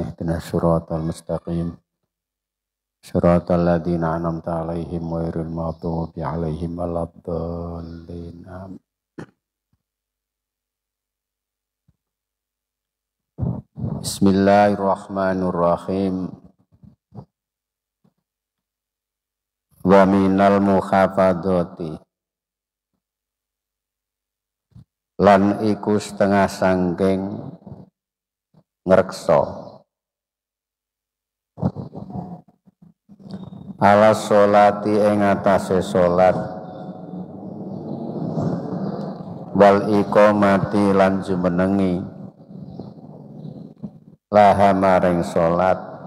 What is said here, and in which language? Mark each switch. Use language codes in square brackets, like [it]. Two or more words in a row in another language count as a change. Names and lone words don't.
[ar] اهدنا الصراط المستقيم. صراط الذين أنعمت عليهم غير المغضوب عليهم ولا الضالين. بسم الله الرحمن الرحيم. ومن المحافظة [jv] lan iku setengah sangking ngreksa [ar] على الصلاة [jv] ing atase salat [ar] والإقامة [jv] lan jumenengi laha maring salat